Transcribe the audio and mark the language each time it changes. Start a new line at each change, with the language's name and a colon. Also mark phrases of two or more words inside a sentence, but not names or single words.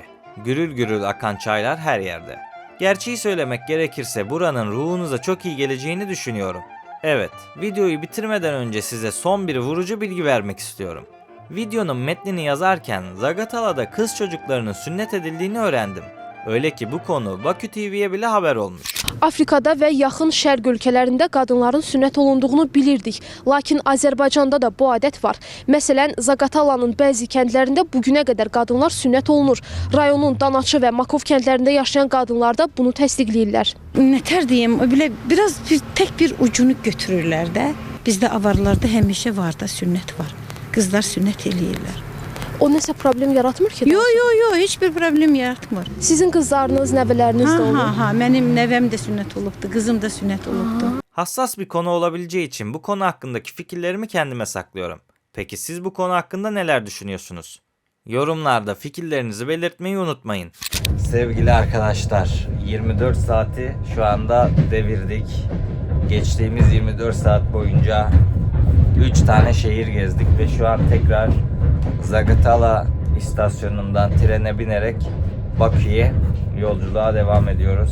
Turkish: Gürül gürül akan çaylar her yerde. Gerçeği söylemek gerekirse buranın ruhunuza çok iyi geleceğini düşünüyorum. Evet, videoyu bitirmeden önce size son bir vurucu bilgi vermek istiyorum. Videonun metnini yazarken Zaqatala'da kız çocuklarının sünnet edildiğini öğrendim. Öyle ki bu konu Bakü TV'ye bile haber olmuş.
Azerbaijani: Afrikada və yaxın şərq ölkələrində qadınların sünnət olunduğunu bilirdik. Lakin Azərbaycanda da bu adət var. Məsələn, Zaqatalanın bəzi kəndlərində bugünə qədər qadınlar sünnət olunur. Rayonun Danaçı və Makov kəndlərində yaşayan qadınlar da bunu təsdiqləyirlər. Nətər deyim, belə tək bir ucunu götürürlər də. Bizdə avarlarda həmişə var da sünnət var. Qızlar sünnət eləyirlər. O nəsə problem yaratmır ki? Yo, heç bir problem yaratmır. Sizin qızlarınız, nəvələriniz də olur. Mənim nəvəm də sünnət olubdu, qızım da sünnət olubdu.
Turkish: Hassas bir konu olabileceği için bu konu hakkındaki fikirlerimi kendime saklıyorum. Peki siz bu konu hakkında neler düşünüyorsunuz? Yorumlarda fikirlerinizi belirtmeyi unutmayın. Sevgili arkadaşlar, 24 saati şu anda devirdik. Geçtiğimiz 24 saat boyunca 3 tane şehir gezdik ve şu an tekrar Zaqatala istasyonundan trene binerek Bakü'ye yolculuğa devam ediyoruz.